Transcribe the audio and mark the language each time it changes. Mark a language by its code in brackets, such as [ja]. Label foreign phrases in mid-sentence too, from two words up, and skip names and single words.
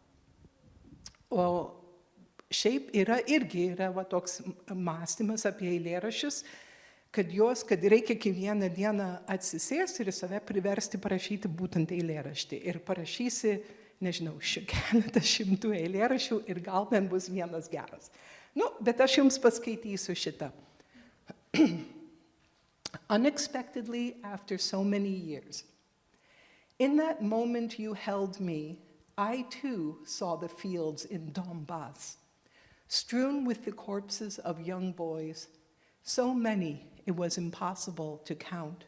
[lt] O šiaip irgi yra toks mąstymas apie eilėraščius, kad reikia kiekvieną dieną atsisėsti ir save priversti parašyti būtent eilėraštį. Ir parašysi, nežinau, keletą šimtų eilėraščių ir gal ten bus vienas geras. Bet aš jums paskaitysiu šitą. [en] Unexpectedly, after so many years, in that moment you held me, I too saw the fields in Donbass, strewn with the corpses of young boys, so many it was impossible to count.